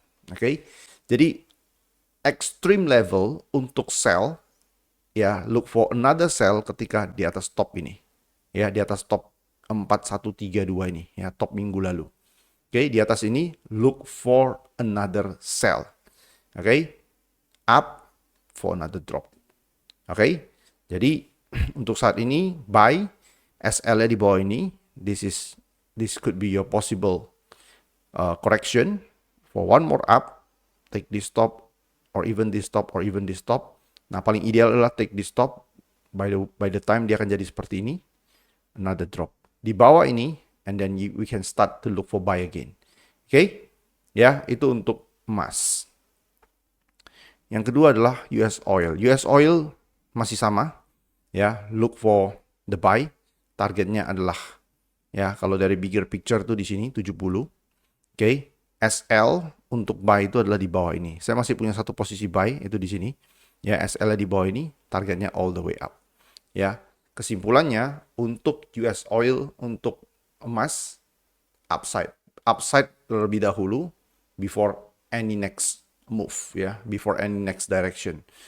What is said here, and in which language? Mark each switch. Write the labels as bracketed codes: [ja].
[id] Oke, jadi extreme level untuk sell, ya, [en] look for another sell [id] ketika di atas top ini, ya, di atas top 4132 ini, ya, top minggu lalu. Oke, di atas ini [en] look for another sell. Oke, up for another drop. [id] Oke, jadi untuk saat ini buy SL-nya di bawah ini. [en] This could be your possible correction for one more up. Take this stop or even this stop or even this stop. [id] Nah, paling ideal adalah [en] take this stop. By the time [id] dia akan jadi seperti ini, [en] another drop [id] di bawah ini, [en] and then we can start to look for buy again. [id] Oke, ya, itu untuk emas. Yang kedua adalah US oil. US oil masih sama, ya, [en] look for the buy. [id] Targetnya adalah, ya, kalau dari bigger picture tuh di sini 70. Oke, SL untuk buy itu adalah di bawah ini. Saya masih punya satu posisi buy itu di sini. Ya, SL di bawah ini, targetnya [en] all the way up. [id] Ya, kesimpulannya untuk US oil, untuk emas, upside terlebih dahulu [en] before any next move, [id] ya, [en] before any next direction.